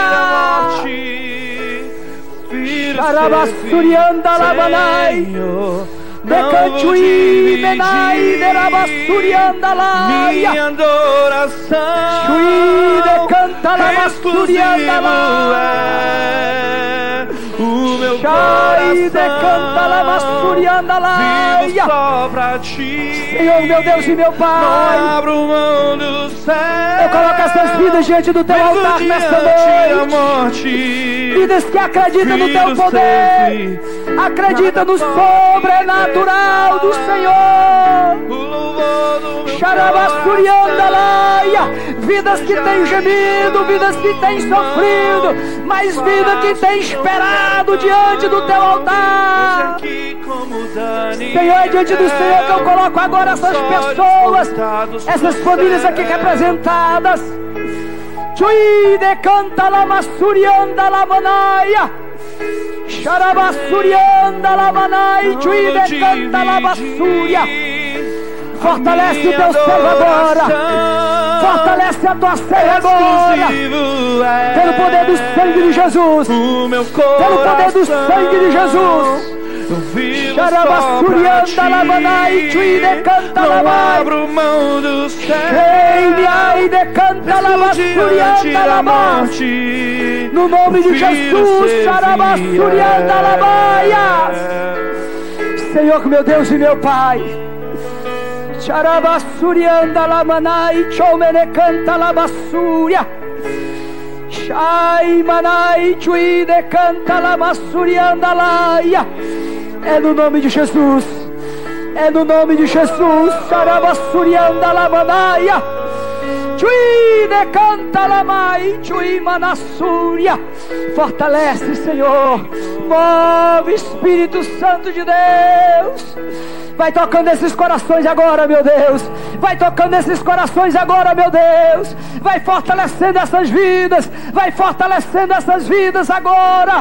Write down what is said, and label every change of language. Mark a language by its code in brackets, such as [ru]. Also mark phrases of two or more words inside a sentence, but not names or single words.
[pt] Decantui menai derabasturiandalaia. Minha adoração decanta la exclusivo é o meu Shai decanta la massurianda laia. Vivo só pra ti. Senhor, meu Deus e meu Pai, não abro mão do céu. Eu coloco essas vidas diante do teu altar nesta noite. Vidas que acreditam no teu poder, acreditam no sobrenatural do Senhor. Xarabassurianda laia. Vidas que têm gemido, vidas que têm sofrido, mas vida que tem esperado diante do teu altar. Senhor, é diante do Senhor que eu coloco agora essas pessoas, essas famílias aqui representadas. Chui decanta la massurianda la manaia. Xarabassurianda la manai. Chui decanta la massúria. Fortalece o teu servo agora. Fortalece a tua serva agora. Pelo poder do sangue de Jesus. Pelo poder do sangue de Jesus. Xarabassurianda lamanai, chui decanta lamai. Abro mão do céu. Ei, decanta labassurianda lamai. No nome de Jesus, xarabassurianda lamaia. Senhor, meu Deus e meu Pai. Xarabassurianda lamanai, chomene canta labassuria. Shai manai, chui decanta labassurianda laia. É no nome de Jesus. É no nome de Jesus. Xarabassurianda lamanaia. Chui decanta lamai. Chui manassúria. Fortalece, Senhor. Move, Espírito Santo de Deus. Vai tocando esses corações agora, meu Deus. Vai tocando esses corações agora, meu Deus. Vai fortalecendo essas vidas. Vai fortalecendo essas vidas agora.